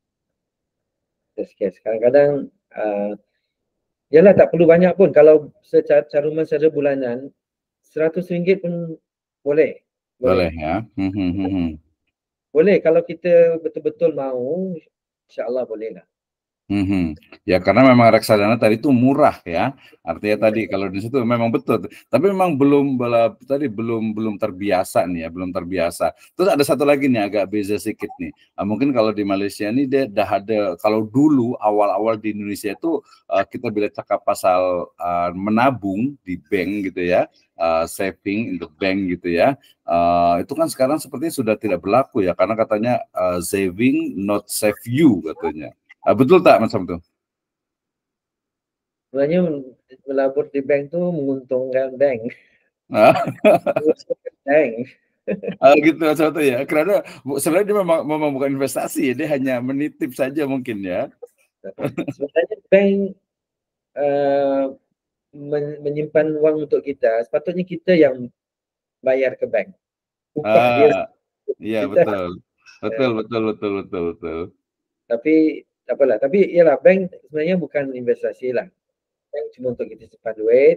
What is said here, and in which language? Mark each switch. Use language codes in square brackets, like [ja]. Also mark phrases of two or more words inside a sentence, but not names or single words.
[en] Excess cash. [ms] Kadang-kadang yalah tak perlu banyak pun. Kalau caruman secara bulanan RM100 pun boleh. Boleh Boleh. ya. Mhm, mhm. Boleh kalau kita betul-betul mau, insya-Allah boleh lah. Mhm. [id] Ya karena memang reksadana tadi itu murah ya. Artinya tadi kalau di situ memang betul. Tapi memang belum terbiasa nih ya, belum terbiasa. Terus ada satu lagi nih agak beza sedikit nih. Mungkin kalau di Malaysia ini dia dah ada, kalau dulu awal-awal di Indonesia itu kita bila cakap pasal menabung di bank gitu ya, saving in the bank gitu ya. Itu kan sekarang sepertinya sudah tidak berlaku ya karena katanya [en] saving not save you [id] katanya. [ms] Betul tak Mas Sabtu? Sebenarnya melabur di bank tu menguntungkan bank. Ah, Menguntungkan bank. [id] gitu Mas Sabtu ya. Karena sebenarnya dia memang bukan investasi, dia hanya menitip saja mungkin ya. [ms] Sebenarnya bank uh, menyimpan wang untuk kita. Sepatutnya kita yang bayar ke bank. Upah dia [id] Ah, iya [ms] kita. betul. Betul, betul, betul, betul, betul. Tapi tak apalah. Tapi ialah bank sebenarnya bukan investasi lah. Bank cuma untuk kita simpan duit.